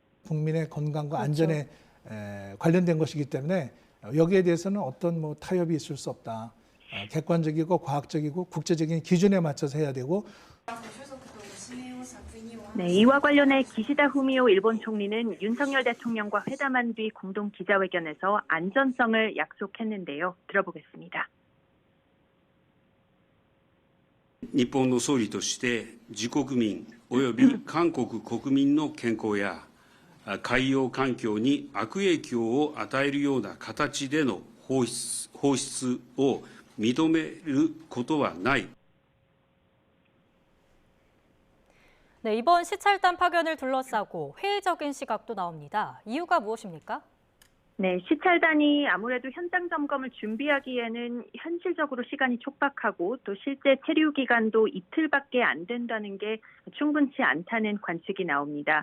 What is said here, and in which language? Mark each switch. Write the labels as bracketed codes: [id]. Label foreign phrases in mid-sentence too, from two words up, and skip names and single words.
[ko] 국민의 건강과 안전에 관련된 것이기 때문에 여기에 대해서는 어떤 뭐 타협이 있을 수 없다. 객관적이고 과학적이고 국제적인 기준에 맞춰서 해야 되고. 네, 이와 관련해 기시다 후미오 일본 총리는 윤석열 대통령과 회담한 뒤 공동 기자회견에서 안전성을 약속했는데요. 들어보겠습니다. [ja] 日本の総理として自国民および韓国国民の健康や海洋環境に悪影響を与えるような形での放出を認めることはない。 [ko] 네, 이번 시찰단 파견을 둘러싸고 회의적인 시각도 나옵니다. 이유가 무엇입니까? 네, 시찰단이 아무래도 현장 점검을 준비하기에는 현실적으로 시간이 촉박하고 또 실제 체류 기간도 이틀밖에 안 된다는 게 충분치 않다는 관측이 나옵니다.